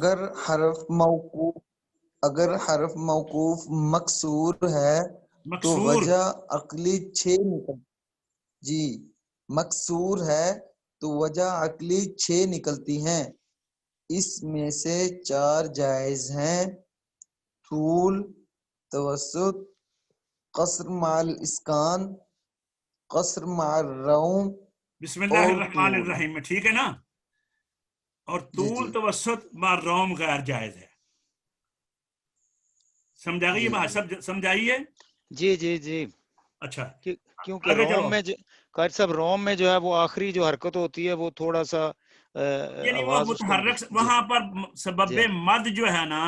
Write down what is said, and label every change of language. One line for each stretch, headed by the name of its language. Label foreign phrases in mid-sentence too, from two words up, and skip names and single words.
Urdu: حرف موقوف مکسور ہے تو مکسور وجہ عقلی 6 مکسور ہے تو وجہ عقلی 6 نکلتی ہیں, اس میں سے 4 جائز ہیں, طول, توسط, قصر مع الاسکان, قصر مع الروم.
Arabic: بسم اللہ الرحمن الرحیم
Urdu: میں ٹھیک ہے نا, اور طول توسط مع روم غیر جائز ہے. سمجھا گئی یہ بات, سب سمجھائی ہے؟ جی. اچھا, کیونکہ روم میں قاری صاحب روم میں جو ہے وہ آخری جو حرکت ہوتی ہے وہ تھوڑا سا یعنی وہ آواز متحرک, وہاں پر سبب مد جو ہے نا